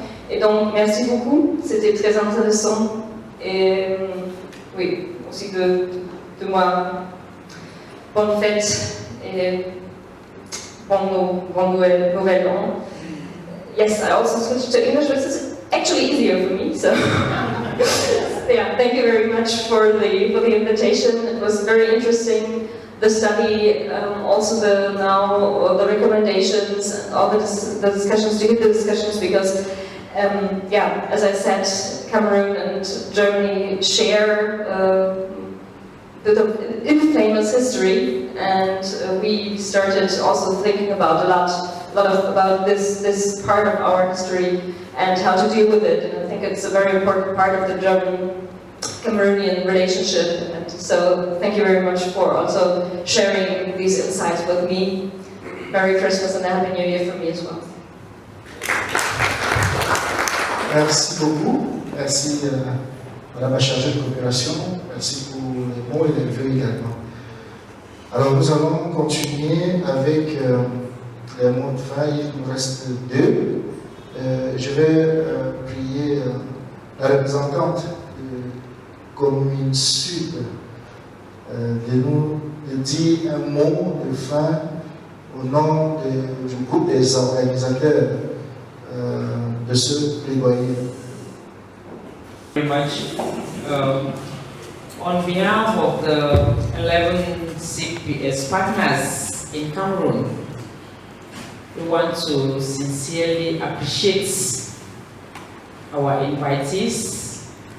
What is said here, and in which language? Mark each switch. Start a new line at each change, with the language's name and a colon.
French: Et donc, merci beaucoup, c'était très intéressant. Et oui, aussi de moi, bonne fête et bon Noël an.
English: Yes, I also switched to English, which is actually easier for me, so yeah, thank you very much for the invitation. It was very interesting, the study, also the recommendations, all the discussions, to get the discussions, because yeah, as I said, Cameroon and Germany share the infamous history, and we started also thinking about a lot about this part of our history and how to deal with it. And I think it's a very important part of the German-Cameroonian relationship. And so thank you very much for also sharing these insights with me. Merry Christmas and a Happy New Year for me as well.
French: Merci beaucoup. Merci Madame la chargée de coopération. Merci pour les mots et les vœux également. Alors nous allons continuer avec les mots de fin. Il nous reste 2. Je vais prier la représentante de Commune Sud de dire un mot de fin au nom du groupe des organisateurs de ce plaidoyer.
English: Very much. On behalf of the 11 CPS partners in Cameroon, we want to sincerely appreciate our invitees.